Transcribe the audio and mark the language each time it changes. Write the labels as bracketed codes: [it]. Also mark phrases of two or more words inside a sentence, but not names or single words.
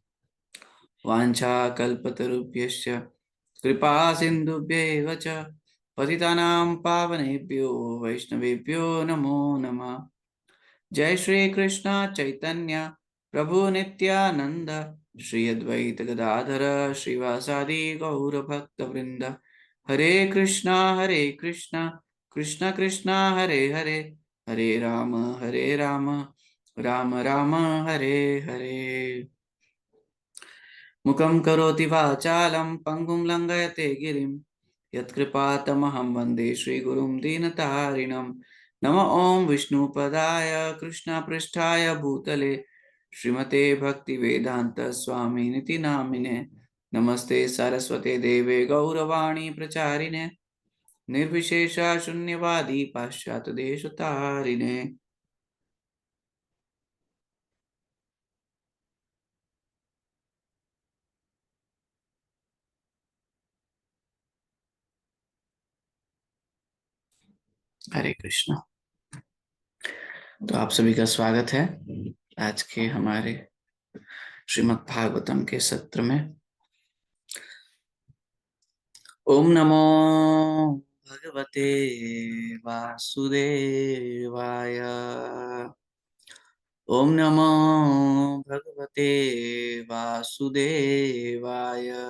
[sa] वाञ्छाकल्पतरुभ्यश्च कृपा सिन्धुभ्येव च पतितानां पावनेभ्यो वैष्णवेभ्यो नमो नमः। जय श्री कृष्ण चैतन्य प्रभु नित्यानंद श्री अद्वैत गदाधर श्रीवासादि गौर भक्त वृंद। हरे कृष्णा कृष्ण कृष्ण हरे हरे, हरे राम राम राम हरे हरे। मुखं करोति वाचालं पंगुं लंघयते गिरिं यत्कृपातमहं वन्दे श्रीगुरुं दीनतारिणं। नमः ॐ विष्णुपदाय कृष्णपृष्ठाय भूतले श्रीमते भक्तिवेदांत स्वामिनिति नामिने। नमस्ते सरस्वते देवे गौरवाणी प्रचारिणे निर्विशेष शून्यवादी पाश्चात्य देशतारिणे। [hi] हरे कृष्ण। तो आप सभी का स्वागत है आज के हमारे श्रीमद् भागवतम के सत्र में। [sa] ओम नमो भगवते वासुदेवाय। ओम नमो भगवते वासुदेवाय।